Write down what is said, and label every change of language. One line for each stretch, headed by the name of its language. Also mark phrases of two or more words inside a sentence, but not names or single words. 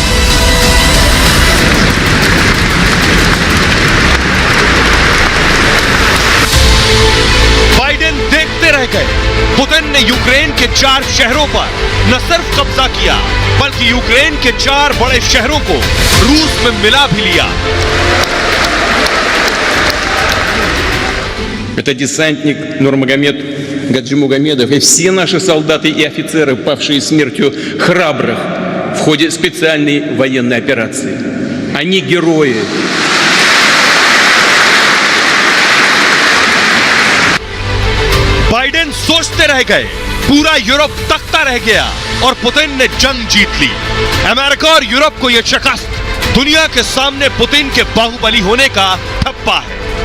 Hindi: बाइडेन देखते रह गए। पुतिन ने यूक्रेन के 4 शहरों पर न सिर्फ कब्जा किया, बल्कि यूक्रेन के 4 बड़े शहरों को रूस में मिला भी लिया।
Russian: Это десантник Нурмагомед Гаджимугамедов и все наши солдаты и офицеры, павшие смертью храбрых в ходе специальной военной операции. Они герои.
Hindi: बाइडेन सोचते रह गए, पूरा यूरोप तकता रह गया और पुतिन ने जंग जीत ली। अमेरिका और यूरोप को यह शिकस्त दुनिया के सामने पुतिन के बाहुबली होने का ठप्पा है।